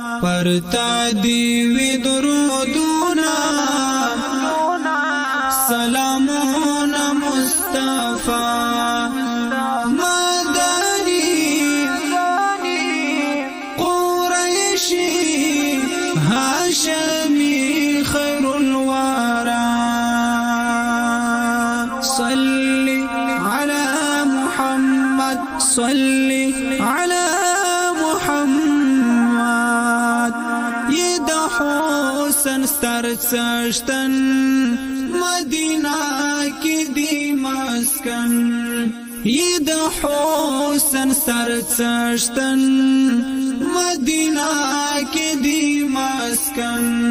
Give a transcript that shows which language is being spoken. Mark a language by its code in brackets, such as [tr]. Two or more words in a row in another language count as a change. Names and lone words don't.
[ps] پر تا دی وی درودونه، سلامونه مصطفی. مدنی، قریشی، هاشمی، خیر الورا. [ar] صل علی محمد، صل علی محمد. [ps] یې د حسن ستر څښتن، مدینه کې دی مسکن. یې د حسن ستر څښتن، مدینه کې دی مسکن.